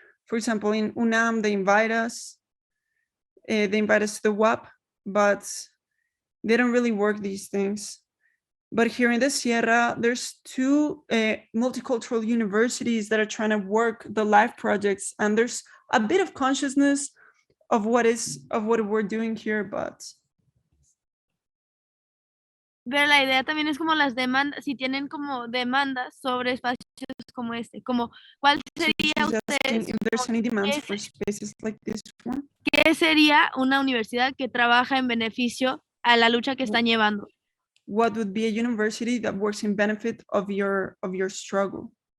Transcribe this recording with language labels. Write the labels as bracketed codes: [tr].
[en] For example, in UNAM, they invite us to the WAP, but they don't really work these things. But here in the Sierra, there's two multicultural universities that are trying to work the life projects, and there's a bit of consciousness of what we're doing here, but [es] Pero la idea también es como las demandas, si tienen como demandas sobre espacios como este, como ¿cuál sería ustedes? [en] If there's any demands for spaces like this one, [es] ¿Qué sería una universidad que trabaja en beneficio a la lucha que están llevando? [en] what would be a university that works in benefit of your struggle?